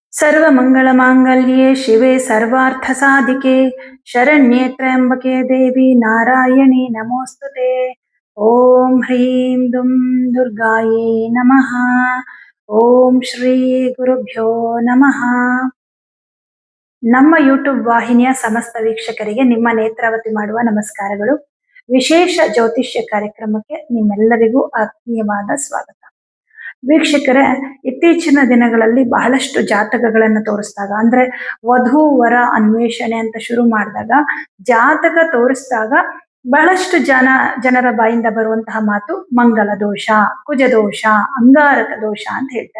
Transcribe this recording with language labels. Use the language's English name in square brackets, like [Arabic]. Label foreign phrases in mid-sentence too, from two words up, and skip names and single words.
[Sanskrit] सर्वमङ्गलमाङ्गल्ये शिवे सर्वार्थसाधिके शरण्ये त्र्यम्बके देवी नारायणी नमोस्तुते। ॐ ह्रीं दुं दुर्गायै नमः। ಓಂ ಶ್ರೀ ಗುರುಭ್ಯೋ ನಮಃ. [Kannada] ನಮ್ಮ ಯೂಟ್ಯೂಬ್ ವಾಹಿನಿಯ ಸಮಸ್ತ ವೀಕ್ಷಕರಿಗೆ ನಿಮ್ಮ ನೇತ್ರಾವತಿ ಮಾಡುವ ನಮಸ್ಕಾರಗಳು. ವಿಶೇಷ ಜ್ಯೋತಿಷ್ಯ ಕಾರ್ಯಕ್ರಮಕ್ಕೆ ನಿಮ್ಮೆಲ್ಲರಿಗೂ ಆತ್ಮೀಯವಾದ ಸ್ವಾಗತ. ವೀಕ್ಷಕರೇ, ಇತ್ತೀಚಿನ ದಿನಗಳಲ್ಲಿ ಬಹಳಷ್ಟು ಜಾತಕಗಳನ್ನು ತೋರಿಸಿದಾಗ, ಅಂದ್ರೆ ವಧು ವರ ಅನ್ವೇಷಣೆ ಅಂತ ಶುರು ಮಾಡಿದಾಗ ಜಾತಕ ತೋರಿಸಿದಾಗ ಬಹಳಷ್ಟು ಜನರ ಬಾಯಿಂದ ಬರುವಂತಹ ಮಾತು ಮಂಗಳ ದೋಷ, ಕುಜ ದೋಷ, ಅಂಗಾರಕ ದೋಷ ಅಂತ ಹೇಳ್ತಾರೆ.